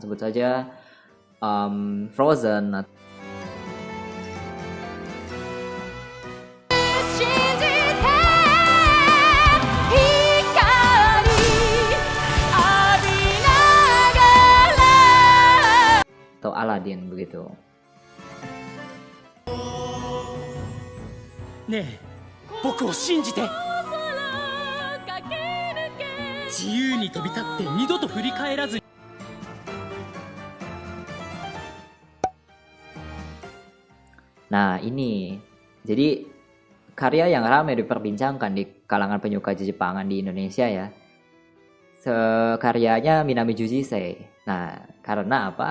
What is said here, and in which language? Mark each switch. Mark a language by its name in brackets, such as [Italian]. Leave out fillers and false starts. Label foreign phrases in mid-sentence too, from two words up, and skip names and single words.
[Indonesian] Sebut saja Frozen. Atau Aladdin begitu. [Japanese] ねえ僕を信じて自由に飛び立って二度と振り返らずに [Indonesian] Nah ini, jadi karya yang ramai diperbincangkan di kalangan penyuka Jepangan di Indonesia ya. Karyanya Minami Jujisei. Nah, karena apa?